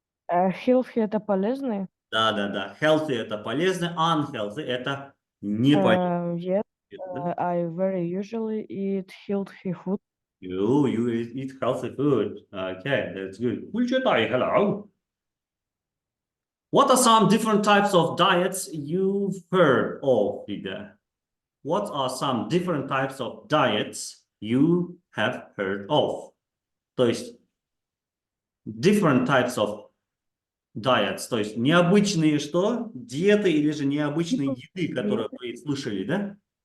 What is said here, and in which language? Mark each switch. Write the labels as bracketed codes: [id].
[ru] Healthy это полезный? Да. Healthy это полезно, unhealthy это не полезно. [en] Yes. I very usually eat healthy food. You eat healthy food. Okay, that's good. Hello. What are some different types of diets you've heard of, Ida? What are some different types of diets you have heard of? [ru] То есть, [en] different types of diets, [ru] то есть, необычные что? Диеты или же необычные еды, которые вы слышали, да?